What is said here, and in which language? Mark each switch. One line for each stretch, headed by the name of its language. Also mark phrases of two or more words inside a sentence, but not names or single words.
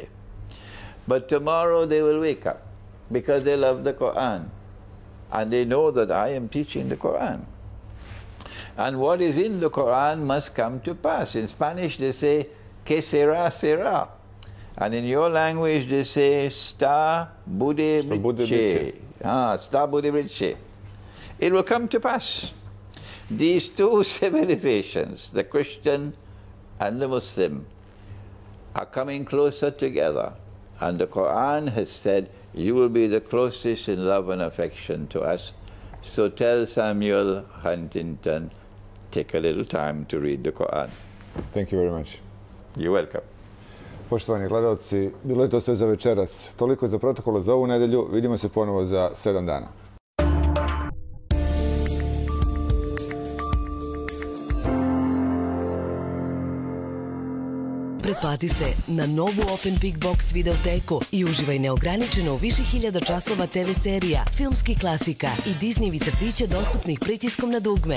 English: But tomorrow they will wake up because they love the Quran. And they know that I am teaching the Quran. And what is in the Quran must come to pass. In Spanish they say,
Spanish: que será, será.
English: And in your language they say,
Serbian: sta bude brice. Sta bude brice.
English: It will come to pass. These two civilizations, the Christian and the Muslim, are coming closer together. And the Quran has said, you will be the closest in love and affection to us. So tell Samuel Huntington, take a little time to read the Quran. Thank you very much. You're welcome.
Serbian: Poštovani gledalci, bilo je to sve za večeras. Toliko za protokole za ovu nedelju. Vidimo se ponovo za 7 dana. Pretplati se na novu Open Big Box videoteku i uživaj neograničeno u više hiljada časova TV serija, filmskih klasika i Disneyjevi crtića dostupnih pritiskom na dugme.